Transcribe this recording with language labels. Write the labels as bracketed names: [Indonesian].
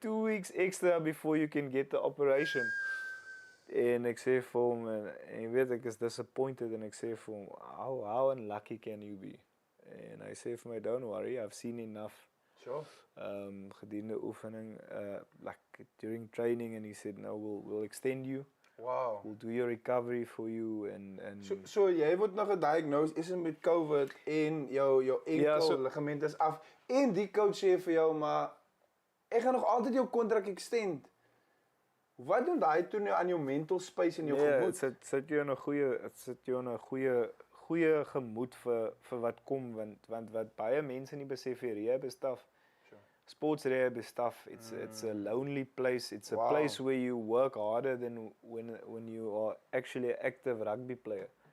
[English] 2 weeks extra before you can get the operation. [Afrikaans] En ek sê vir hom, en jy weet, ek is disappointed, en ek sê vir hom, [English] how unlucky can you be? [Afrikaans] En hy sê vir my, [English] don't worry, I've seen enough. Sure. [Afrikaans] Gedurende oefening, [English] like during training, and he said, no, we'll extend you. Wow. We'll do your recovery for you and [Afrikaans] So jy word nog gediagnosed is met COVID en jou enkel ligament is af en die coach sê vir jou maar ek gaan nog altyd jou kontrak extend. Wat doen daai toe nou aan jou mental space en jou gemoed? Dit sit jou in 'n goeie gemoed vir wat kom want wat baie mense nie besef hier, [English] rehab is tough. Sports rehab is tough. It's a lonely place. It's a place where you work harder than when you are actually an active rugby player.